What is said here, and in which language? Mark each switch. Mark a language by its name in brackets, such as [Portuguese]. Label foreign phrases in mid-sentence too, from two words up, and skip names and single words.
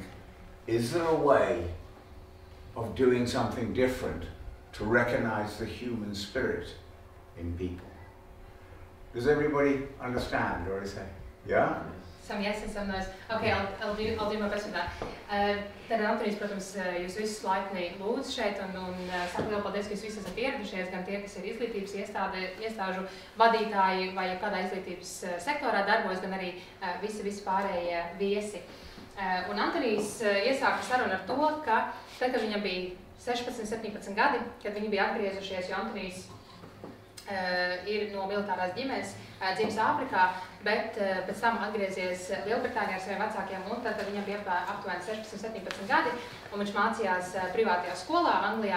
[English] Is there a way of doing something different to recognize the human spirit in people? Does everybody understand, or is that, yeah? Some yes and some no's. Okay, I'll do my best with that. [Latvian] Tad Antonijs, protams, jūs visus laipni lūdzu šeit un saku lielu paldies, ka jūs visi esat ieradušies, gan tie, kas ir izglītības iestāžu vadītāji vai kādā izglītības sektorā darbojas, gan arī visi pārējie viesi. Un Antonijs iesāka sarunu ar to, ka tad, kad viņam bija 16, 17 gadi, kad viņi bija atgriezušies, jo Antonijs ir no militārās ģimenes, dzimis Āfrikā, bet pēc tam atgriezies Lielbritānijā ar saviem vecākiem, un tad viņam bija aptuveni 16, 17 gadi, un viņš mācījās privātajā skolā Anglijā.